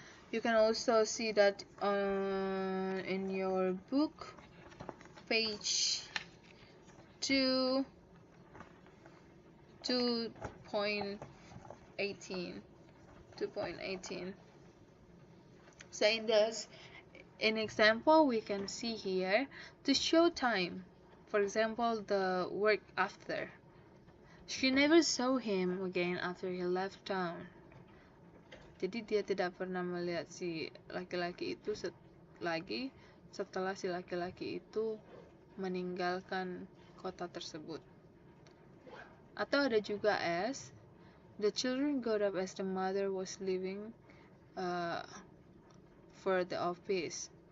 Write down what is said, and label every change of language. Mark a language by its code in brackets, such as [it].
[en] You can also see that in your book, page 2.18. So in example, we can see here to show time. For example, the word after. She never saw him again after he left town. [id] Jadi dia tidak pernah melihat si laki-laki itu lagi setelah si laki-laki itu meninggalkan kota tersebut. Atau ada juga [en] as, the children got up as the mother was leaving for the office.